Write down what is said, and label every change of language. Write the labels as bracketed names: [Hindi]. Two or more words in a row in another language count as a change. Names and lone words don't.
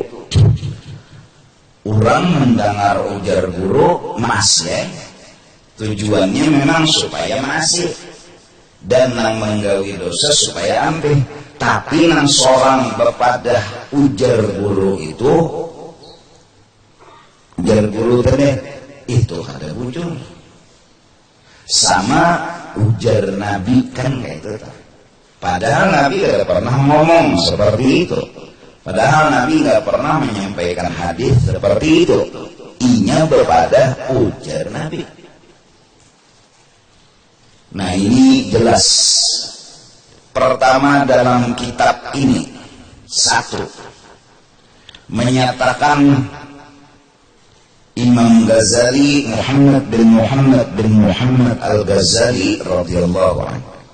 [Banjar] Orang mendengar ujar guru mas ya, tujuannya memang supaya masih dan nang menggawi dosa supaya ampih. Tapi nang seorang bepadah ujar guru itu, ujar guru tadi itu ada bujur. Sama ujar Nabi kan kayak itu. [Indonesian] Padahal Nabi tidak pernah ngomong seperti itu. Padahal Nabi nggak pernah menyampaikan hadis seperti itu. [Banjar] Inya bepadah ujar Nabi. Nah, ini jelas. [Indonesian] Pertama dalam kitab ini, satu, menyatakan Imam Ghazali Muhammad bin Muhammad Al-Ghazali [Arabic] رضي الله عنه,